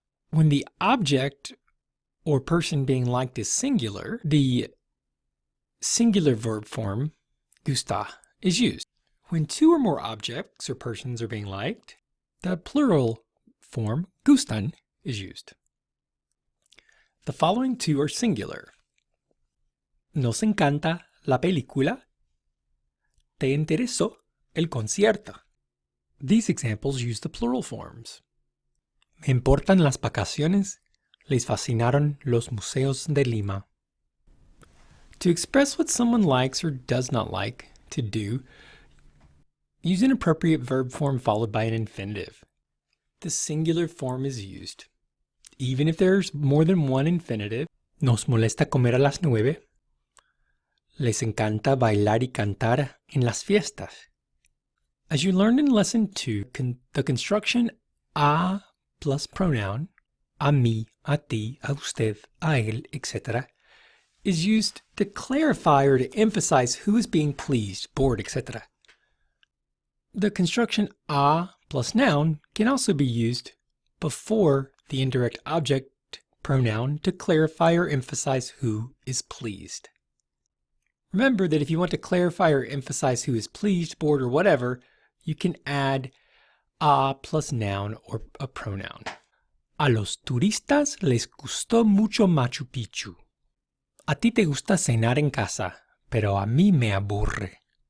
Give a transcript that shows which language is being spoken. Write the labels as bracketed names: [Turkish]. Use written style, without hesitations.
[English] When the object or person being liked is singular, the singular verb form, gusta, is used. When 2 or more objects or persons are being liked, the plural form, gustan, is used. The following 2 are singular. [Spanish] Nos encanta la película. ¿Te interesó el concierto? [English] These examples use the plural forms. [Spanish] Me importan las vacaciones. Les fascinaron los museos de Lima. [English] To express what someone likes or does not like to do, use an appropriate verb form followed by an infinitive. The singular form is used. Even if there's more than one infinitive, [Spanish] nos molesta comer a las 9. Les encanta bailar y cantar en las fiestas. [English] As you learned in Lesson 2, the construction a plus pronoun, [Spanish] a mí, a ti, a usted, a él, [English] etc., is used to clarify or to emphasize who is being pleased, bored, etc. The construction a plus noun can also be used before the indirect object pronoun to clarify or emphasize who is pleased. Remember that if you want to clarify or emphasize who is pleased, bored, or whatever, you can add a plus noun or a pronoun. [Spanish] A los turistas les gustó mucho Machu Picchu. A ti te gusta cenar en casa, pero a mí me aburre.